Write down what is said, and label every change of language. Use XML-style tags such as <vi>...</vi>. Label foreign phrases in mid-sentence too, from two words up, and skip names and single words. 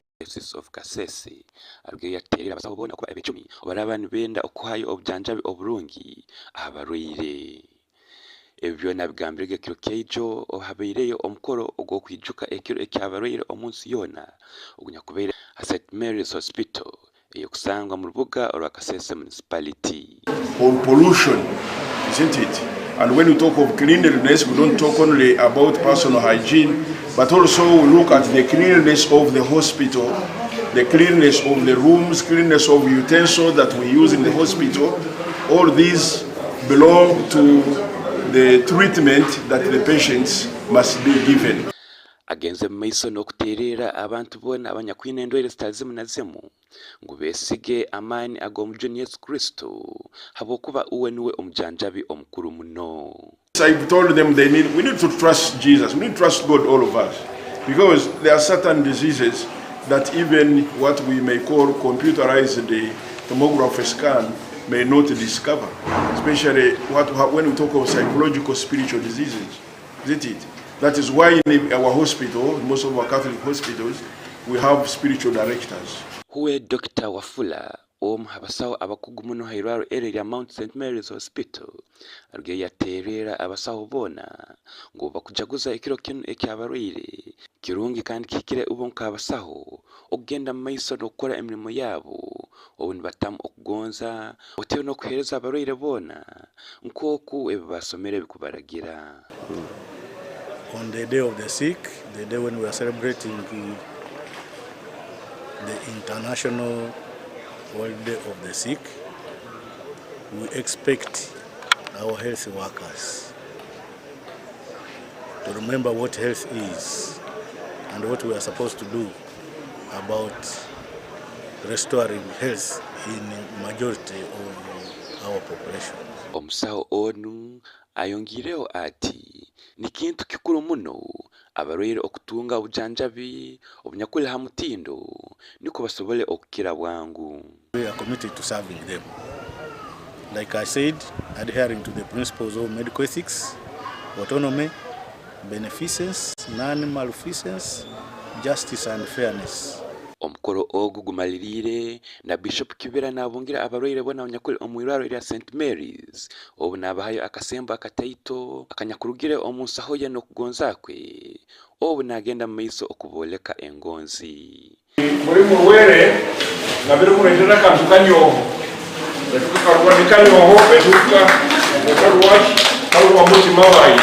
<ttj>of Kasese arugireyo yaterera abasawo bona kuba ebicumi obarabani benda okuhayo obujanjabi oburungi abarwire. Ebyo nabigambirege kiro keijo ohabeireyo omukoro ogwo kwijuka ekiro ekyabarwire omunsi yona ogunya kubeera St. Mary's Hospital eyokusangwa mu rubuga rwa Kasese municipality.</ttj> <en>For pollution, isn't it? And when we talk of cleanliness, we don't talk only about personal hygiene, but also we look at the cleanliness of the hospital, the cleanliness of the rooms, cleanliness of utensils that we use in the hospital. All these belong to the treatment that the patients must be given.</en> <ttj>Agenze maiso nokuterera abantu bona abanyakwina endwere zitazimu na zimu ngo besige amani agomujoni Yesu Kristo habokuba uwe niwe omujanjabi omukuru muno.</ttj> <en>I've told them we need to trust Jesus, we need to trust God, all of us, because there are certain diseases that even what we may call computerized tomography scan may not discover, especially when we talk of psychological, spiritual diseases, isn't it? That is why in our hospital, most of our Catholic hospitals, we have spiritual directors.</en> <ttj>Huwe Dr. Wafula habasawo abakugu muno hairwaro area Mount St. Mary's Hospital arugiye yaterera abasawo bona ngo bakujaguza ekiro kino ekyabarwire kirungi kandi kikire ubonka abasawo ogenda maiso nokora emirimo yabo obuni batamu okugonza oteyo no kuhereza abarwire bona nkoku ebasomere bikubaragira.</ttj> <en>On the day of the sick, the day when we are celebrating the International World Day of the Sick, we expect our health workers to remember what health is and what we are supposed to do about restoring health in majority of our population.</en> <ttj>Omusawo onu ayongireo ati ni kintu kikuru muno abarwire okutunga obujanjabi obunyakule hamutindo niko basobole okukira bwangu.</ttj> <en>We are committed to serving them. Like I said, adhering to the principles of medical ethics, autonomy, beneficence, non-maleficence, justice and fairness.</en> <ttj>Omukoro ogu gumalirire na Bishop Kibera nabongira abarwire bona abanyakule omwirwaro erya St. Mary's obu nabahayo akasembo akataito akanyakurugire omunsaho ye nokugonzakwe obu nagenda maiso okuboleka engonzi. Muri muwere nabire kuretera kantu kanyoho etuka karwa nikanyoho etuka karwash karwa mutima wayi.</ttj>